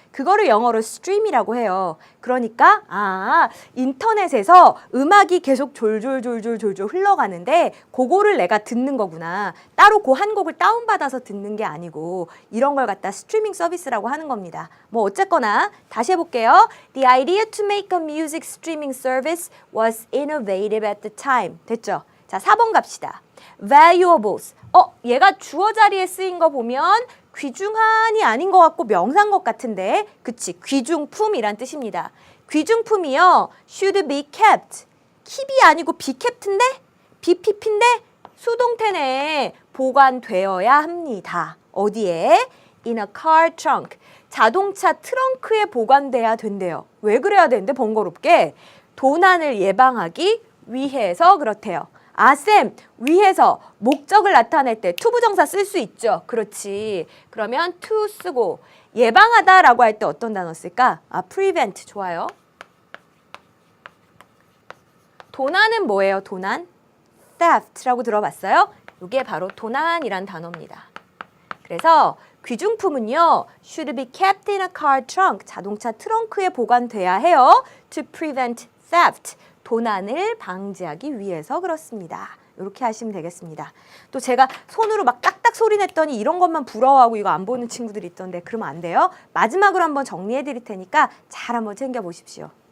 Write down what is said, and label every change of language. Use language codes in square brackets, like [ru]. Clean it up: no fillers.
[ko] 그거를 영어로 스트림이라고 해요. 그러니까 인터넷에서 음악이 계속 졸졸졸졸졸졸 흘러가는데 그거를 내가 듣는 거구나. 따로 그 한 곡을 다운받아서 듣는 게 아니고 이런 걸 갖다 스트리밍 서비스라고 하는 겁니다. 뭐 어쨌거나 다시 해볼게요. [en] The idea to make a music streaming service was innovative at the time. [ko] 됐죠? 자, 4번 갑시다. Valuables. 얘가 주어 자리에 쓰인 거 보면 귀중한이 아닌 것 같고 명사인 것 같은데, 그치? 귀중품이란 뜻입니다. 귀중품이요, [en] should be kept. [ko] keep이 아니고 be kept인데? be keep인데? 수동태네. 보관되어야 합니다. 어디에? [en] In a car trunk. [ko] 자동차 트렁크에 보관돼야 된대요. 왜 그래야 되는데 번거롭게? 도난을 예방하기 위해서 그렇대요. 쌤, 위해서 목적을 나타낼 때 to 부정사 쓸 수 있죠. 그렇지. 그러면 to 쓰고 예방하다라고 할 때 어떤 단어 쓸까? prevent. 좋아요. 도난은 뭐예요? 도난? theft라고 들어봤어요? 이게 바로 도난이란 단어입니다. 그래서 귀중품은요, [en] should be kept in a car trunk. [ko] 자동차 트렁크에 보관돼야 해요. [en] to prevent theft. [ko] 도난을 방지하기 위해서 그렇습니다. 이렇게 하시면 되겠습니다. 또 제가 손으로 막 딱딱 소리 냈더니 이런 것만 부러워하고 이거 안 보는 친구들이 있던데 그러면 안 돼요. 마지막으로 한번 정리해 드릴 테니까 잘 한번 챙겨보십시오.